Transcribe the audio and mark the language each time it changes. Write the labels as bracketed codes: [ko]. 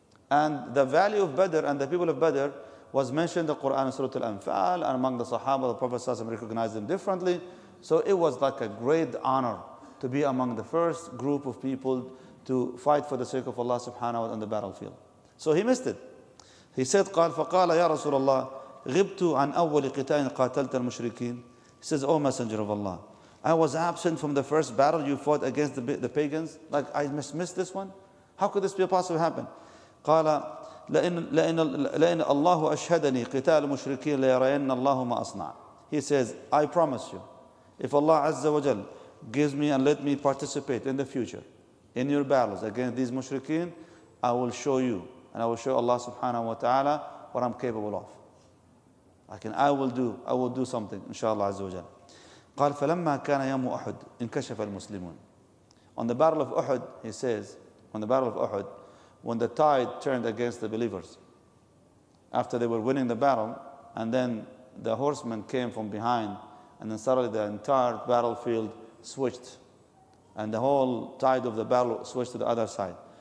[en] And the value of Badr and the people of Badr was mentioned in the Quran in Surah Al-Anfal, and among the Sahaba, the Prophet ﷺ recognized them differently. So it was like a great honor to be among the first group of people to fight for the sake of Allah subhanahu wa ta'ala on the battlefield. So he missed it. He said, [ar] قال فقال يا رسول الله غبت عن أول قتال قاتلت المشركين. [en] He says, O Messenger of Allah, I was absent from the first battle you fought against the pagans. Like I missed this one? How could this be possible to happen? [ar] قال لئن الله أشهدني قتال المشركين ليرين الله ما أصنع. [en] He says, I promise you, if Allah Azza wa Jal gives me and let me participate in the future in your battles against these mushrikeen, I will show you and I will show Allah subhanahu wa ta'ala what I'm capable of. I will do something, inshallah Azza wa Jal. [ar] قال فلما كان يوم أحد انكشف المسلمون. [en] On the battle of Uhud, he says, on the battle of Uhud, when the tide turned against the believers, after they were winning the battle, and then the horsemen came from behind, and then suddenly the entire battlefield switched, and the whole tide of the battle switched to the other side.